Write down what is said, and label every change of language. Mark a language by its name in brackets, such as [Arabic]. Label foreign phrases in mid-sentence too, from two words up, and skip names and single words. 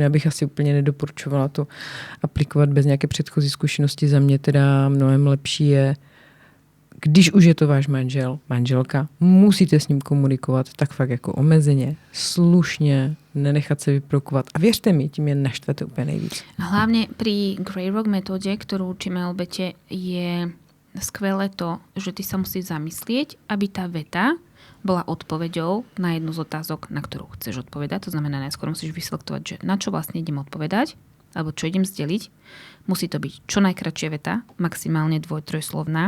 [Czech] Já bych asi úplně nedoporučovala to aplikovat bez nějaké předchozí zkušenosti. Za mě teda mnohem lepší je, když už je to váš manžel, manželka, musíte s ním komunikovat tak fakt jako omezeně, slušně, nenechat se vyprovokovat. A věřte mi, tím je naštvete úplně nejvíc. [Slovak] A hlavně pri Grey Rock metóde, ktorú učíme obete, je skvelé to, že ty sa musíš zamyslieť, aby tá veta bola odpoveďou na jednu z otázok, na ktorú chceš odpovedať. To znamená, najskôr musíš vyselektovať, že na čo vlastne idem odpovedať, alebo čo idem zdeliť. Musí to byť čo najkratšia veta, maximálne 2-3slovná.